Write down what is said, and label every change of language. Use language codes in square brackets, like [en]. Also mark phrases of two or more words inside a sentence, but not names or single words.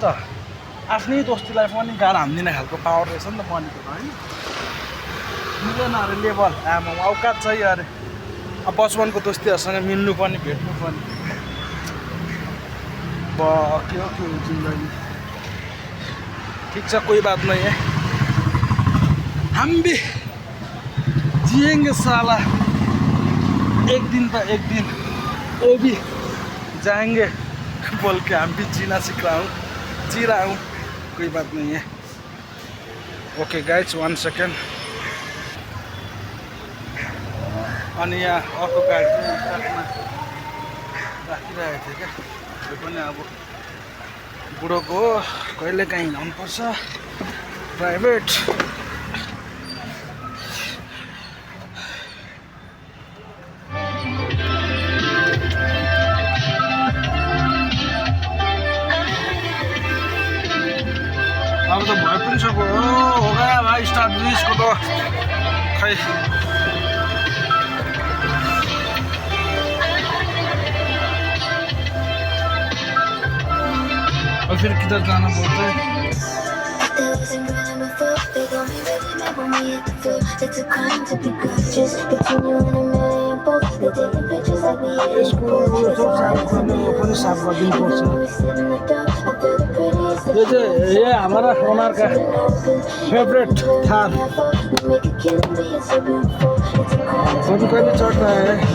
[ne] आफ्नै दोस्तीलाई पनि गाह्रो हान्दिने खालको पावर रहेछ नि त मनीको त, होइन। मिलेन अरे लेभल, आमा औकात चाहिँ अरे। अब बचपनको दोस्तीहरूसँग मिल्नु पनि भेट्नु पनि के हो जिन्दगी। [hi] ठिक छ, कोही बात नहीं है, हम भी जिएंगे साला, एक दिन तो एक दिन वो भी जाएंगे बोल के हम भी जीना सीख रहा हूँ, जी रहा हूँ, कोई बात नहीं है। [en] Okay guys, 1 second. [ne] अनि यहाँ अर्को गाडी पनि ट्र्याकमा राखिरहेको थियो क्या। त्यो पनि अब बुढोको हो, कहिले काहीँ हिँड्नुपर्छ प्राइभेट। अब त भइ पनि सक्यो [hi] हो गया भाइ, [ne] स्टार्ट ब्रिजको त खै [hi] फिर किधर जाना बोलते हैं। ये हमारा ओनर का फेवरेट थार, कभी कभी चढ़ता है।